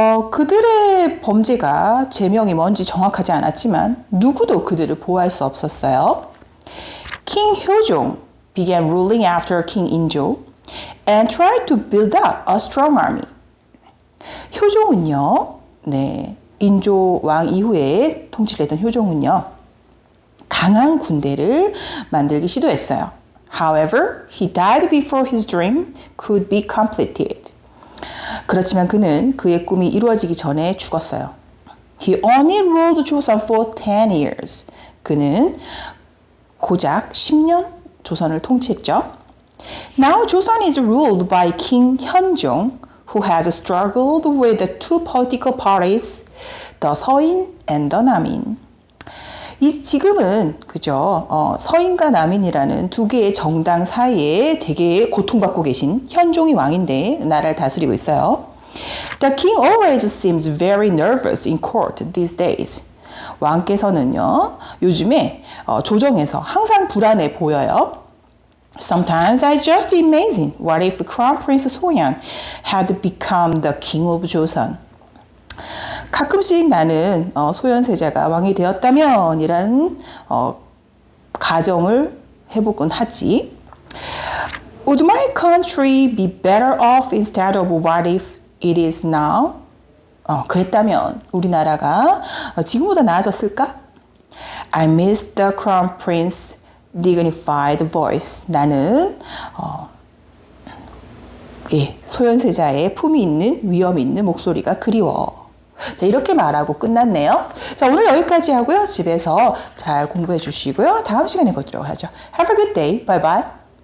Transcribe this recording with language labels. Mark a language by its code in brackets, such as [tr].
[ko] 그들의 범죄가 제명이 뭔지 정확하지 않았지만 누구도 그들을 보호할 수 없었어요. [en] King Hyojong began ruling after King Injo and tried to build up a strong army. [ko] 효종은요, 인조 왕 이후에 통치를 했던 효종은요, 강한 군대를 만들기 시도했어요. [en] However, he died before his dream could be completed. [ko] 그렇지만 그는 그의 꿈이 이루어지기 전에 죽었어요. [en] He only ruled Joseon for 10 years. [ko] 그는 고작 10년 조선을 통치했죠. [en] Now Joseon is ruled by King Hyunjong, who has struggled with the two political parties, the 서인 and the 남인. [ko] 지금은 그죠? 서인과 남인이라는 두 개의 정당 사이에 되게 고통받고 계신 현종이 왕인데 나라를 다스리고 있어요. [en] The king always seems very nervous in court these days. [ko] 왕께서는요, 요즘에 조정에서 항상 불안해 보여요. [en] Sometimes I just imagine what if Crown Prince Sohyun had become the king of Joseon. [ko] 가끔씩 나는 소현세자가 왕이 되었다면 이란 가정을 해보곤 하지. [en] Would my country be better off instead of what if it is now? [ko] 그랬다면 우리나라가 지금보다 나아졌을까? [en] I miss the crown prince's dignified voice. [ko] 나는 소현세자의 품위 있는 위엄 있는 목소리가 그리워. 자, 이렇게 말하고 끝났네요. 자, 오늘 여기까지 하고요. 집에서 잘 공부해 주시고요. 다음 시간에 보도록 하죠. [en] Have a good day. Bye bye.